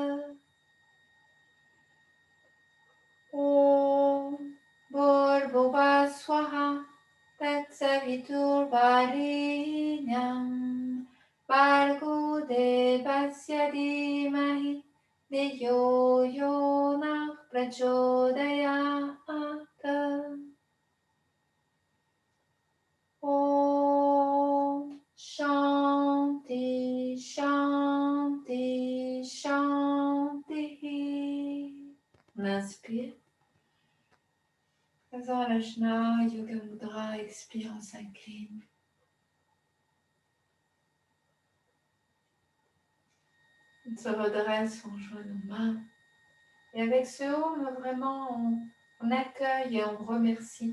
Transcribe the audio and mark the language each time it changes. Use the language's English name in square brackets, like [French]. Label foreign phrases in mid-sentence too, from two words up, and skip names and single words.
[Sanskrit] ॐ भूर्भुवःस्वः तत्सवितुर्वरेण्यं भर्गो देवस्य धीमहि धियो योनः प्रचोदयात्. ॐ शान्तिः शान्तिः शान्तिः. [French] On inspire. Faisant l'ajna, [Sanskrit] योग मुद्रा, [French] expire, on s'incline. On se redresse, on joint nos mains. Et avec ce home, vraiment, on accueille et on remercie.